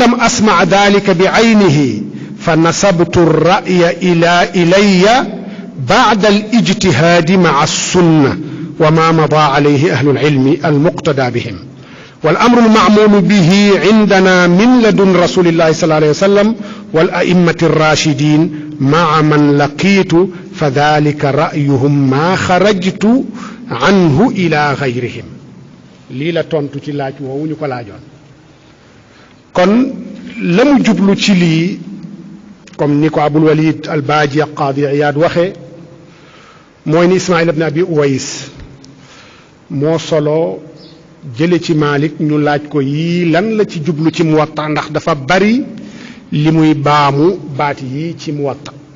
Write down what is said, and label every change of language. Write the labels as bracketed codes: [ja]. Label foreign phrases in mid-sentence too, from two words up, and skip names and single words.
[ar] لم أسمع ذلك بعينه فنسبت الرأي إلي بعد الاجتهاد مع السنة وما مضى عليه أهل العلم المقتدى بهم والأمر المعمول به عندنا من لدن رسول الله صلى الله عليه وسلم والأئمة الراشدين مع من لقيت فذلك رأيهم ما خرجت عنه إلى غيرهم [wo] lii la tontu ci laaj woowu ñu ko laajoon kon la mu jublu ci lii comme ni ko Abul Walid al-Baaji Qaadi Iyaad waxee mooy ni Ismaïl ibn Abi Uways moo solo jële ci Malik ñu laaj ko yii lan la ci jublu ci Muwatta ndax dafa bari li muy baamu baat yi ci Muwatta